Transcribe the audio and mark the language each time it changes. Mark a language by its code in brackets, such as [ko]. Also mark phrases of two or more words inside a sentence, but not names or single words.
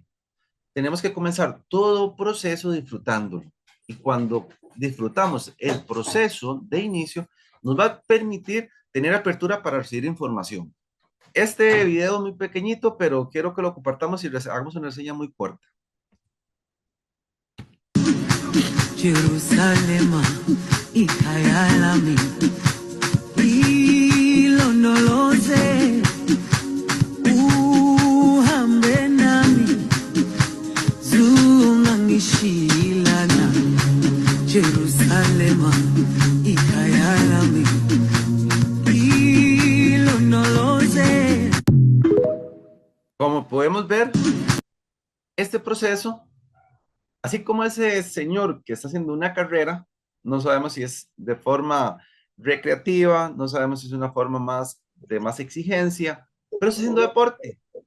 [es] Tenemos que comenzar todo proceso disfrutándolo. Y cuando disfrutamos el proceso de inicio, nos va a permitir tener apertura para recibir información. Este video es muy pequeñito, pero quiero que lo compartamos y hagamos una reseña muy corta. [zu] Jerusalema, ikayalami, ilondoloze, uhambe nami, zungangishilana. Jerusalema, ikayalami, ilondoloze. [es] Como podemos ver, este proceso, así como ese señor que está haciendo una carrera, no sabemos si es de forma recreativa, no sabemos si es una forma más de más exigencia, pero está haciendo deporte.